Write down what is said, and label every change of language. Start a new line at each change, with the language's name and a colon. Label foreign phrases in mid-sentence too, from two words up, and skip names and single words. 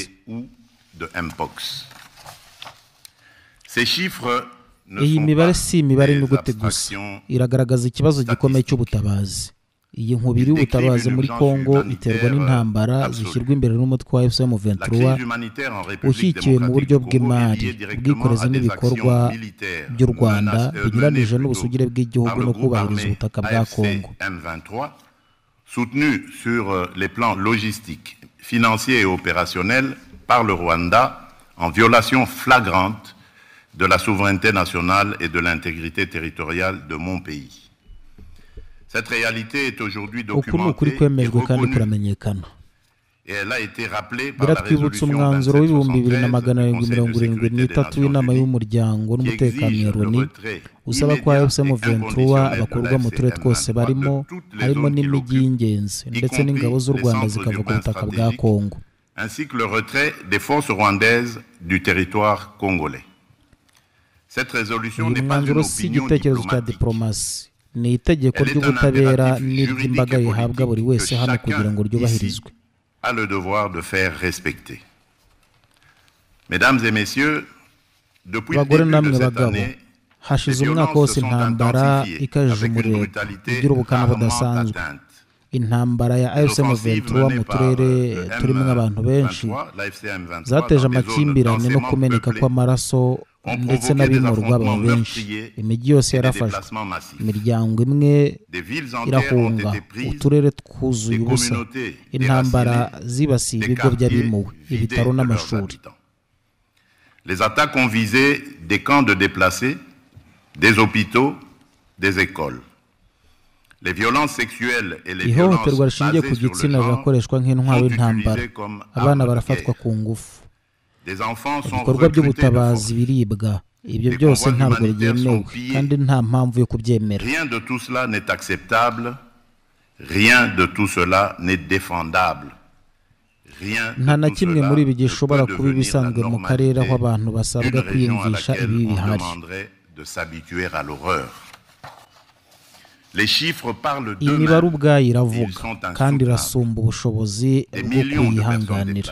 Kinyarwanda: Iyi mibare si imibare inyuguti gusa, iragaragaza ikibazo gikomeye cy'ubutabazi. Iyi nkubiri y'ubutabazi muri Kongo iterwa n'intambara zishyirwa imbere n'umutwe wa M23 ushyikiwe mu buryo bw'imari, ubwikorezi n'ibikorwa by'u Rwanda binyuranije n'ubusugire bw'igihugu no kubahiriza ubutaka bwa Kongo.
French: Soutenu sur les plans logistiques, financiers et opérationnels par le Rwanda en violation flagrante de la souveraineté nationale et de l'intégrité territoriale de mon pays. Cette réalité est aujourd'hui documentée et reconnue. Et elle a été rappelée par la résolution
Kinyarwanda: 2773 w'inama y'umuryango n'umutekano ya Loni usaba ko M23 bakurwa mu turere twose barimo, harimo n'imijyi y'ingenzi ndetse n'ingabo z'u Rwanda zikava ku butaka bwa Kongo,
French: ainsi que le retrait des forces rwandaises du territoire congolais. Cette résolution n'est pas une opinion diplomatique.
Kinyarwanda: Ni itegeko ry'ubutabera n'iry'imbaga yihabwa buri wese hano kugira ngo ryubahirizwe.
French: A le devoir de faire respecter. Mesdames et messieurs, depuis le début de cette année,
Kinyarwanda: hashize umwaka wose intambara ikajije umurego igira ubukana budasanzwe. Intambara ya M23 mu turere turimo abantu benshi zateje amakimbirane no kumeneka kw'amaraso ndetse n'abimurwa baba benshi. Imijyi yose yarafashwe, imiryango imwe irahunga, uturere twuzuye ubusa, intambara zibasiye ibigo by'abimuwe, ibitaro n'amashuri.
French: Les attaques ont visé des camps de déplacés, des hôpitaux, des écoles. Les violences sexuelles et les violences
Kinyarwanda: rishingiye ku gitsina birakoreshwa nk'intwaro y'intambara. Abana barafatwa ku ngufu, ibikorwa by'ubutabazi biribwa. Ibyo byose ntabwo byemewe kandi nta mpamvu yo kubyemera.
French: Rien de tout cela n'est acceptable, rien de tout cela n'est défendable.
Kinyarwanda: Nta na kimwe muri ibi gishobora kuba ibisanzwe mu karere aho abantu basabwa kwiyumvisha ibi bihari. imibare ubwayo iravuga kandi irasumba ubushobozi bwo kuyihanganira.